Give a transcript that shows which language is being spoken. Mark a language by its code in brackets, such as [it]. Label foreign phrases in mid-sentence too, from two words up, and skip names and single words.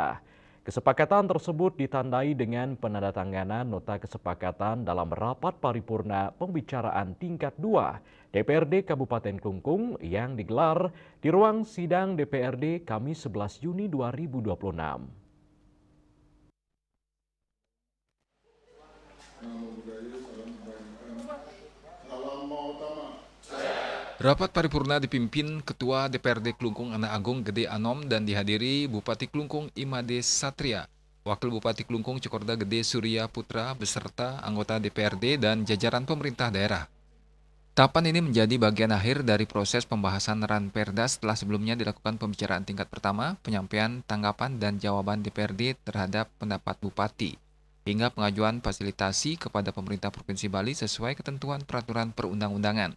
[id] Kesepakatan tersebut ditandai dengan penandatanganan nota kesepakatan dalam rapat paripurna pembicaraan tingkat 2 DPRD Kabupaten Klungkung yang digelar di ruang sidang DPRD Kamis 11 Juni 2026. Rapat paripurna dipimpin Ketua DPRD Klungkung Anak Agung Gede Anom dan dihadiri Bupati Klungkung Imade Satria, Wakil Bupati Klungkung Cokorda Gede Surya Putra beserta anggota DPRD dan jajaran pemerintah daerah. Tahapan ini menjadi bagian akhir dari proses pembahasan Ranperda setelah sebelumnya dilakukan pembicaraan tingkat pertama, penyampaian tanggapan dan jawaban DPRD terhadap pendapat Bupati, hingga pengajuan fasilitasi kepada pemerintah Provinsi Bali sesuai ketentuan peraturan perundang-undangan.